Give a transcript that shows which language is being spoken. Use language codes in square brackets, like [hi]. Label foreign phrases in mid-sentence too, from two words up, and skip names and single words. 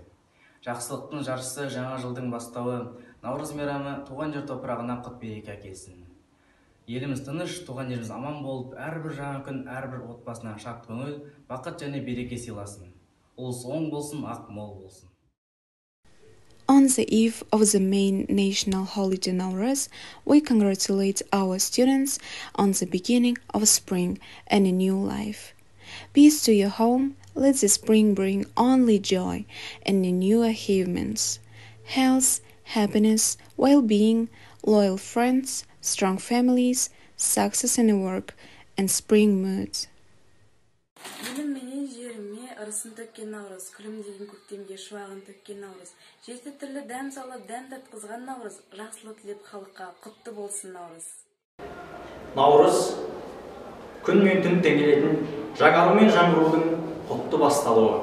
[kk] Жақсылықтың жаршысы, жаңа жылдың бастауы, Наурыз мейрамы туған жер топырағына құт береке әкелсін. Еліміз тыныш, туған жеріміз аман болып, әрбір жаңа күн, әрбір отбасына шат көңіл, бақыт және береке сыйласын. Ұлыс оң болсын, ақ мол болсын. [en] On the eve of the main national holiday Nauruz, we congratulate our students on the beginning of spring and a new life. Peace to your home, let the spring bring only joy and new achievements, health, happiness, well-being, loyal friends, strong families, success in work, and spring moods. [kk] Арысын төккен Наурыз, күлімдеген көктемге шуағын төккен Наурыз, жеті түрлі дәм салып, дәм татқызған Наурыз, жақсылық тілеп халыққа құтты болсын Наурыз. Наурыз күн мен түн теңелетін, жаңару мен жаңғырудың құтты басталуы.